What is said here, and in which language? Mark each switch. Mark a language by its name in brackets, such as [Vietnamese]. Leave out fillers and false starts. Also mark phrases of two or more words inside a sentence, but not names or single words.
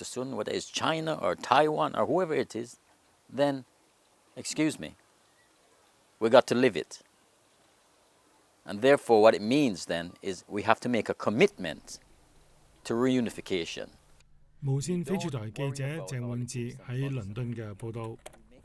[English] Sun, whether it's China or Taiwan or whoever it is, then, excuse me, we got to live it. And therefore, what it means then is we have to make a commitment to reunification. [Cantonese] 無線翡翠台記者鄭永志喺倫敦嘅報導。